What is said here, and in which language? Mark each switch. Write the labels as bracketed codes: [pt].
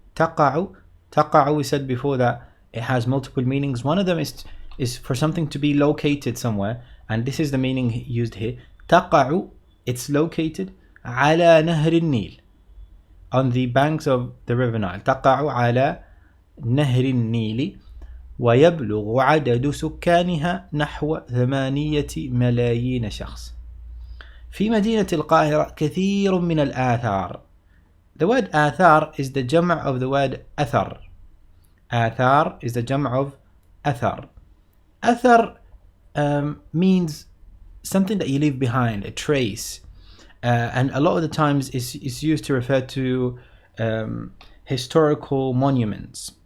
[en] تقع, we said before that it has multiple meanings. One of them is for something to be located somewhere, and this is the meaning used here. تقع, it's located [ar] على نهر النيل, [en] on the banks of the river Nile. [ar] تقع على نهر النيل. ويبلغ عدد سكانها نحو 8 ملايين شخص. في مدينة القاهرة كثير من الآثار. [en] The word آثار is the جمع of the word أثر. آثار is the جمع of أثر. أثر means something that you leave behind, a trace, and a lot of the times is used to refer to historical monuments.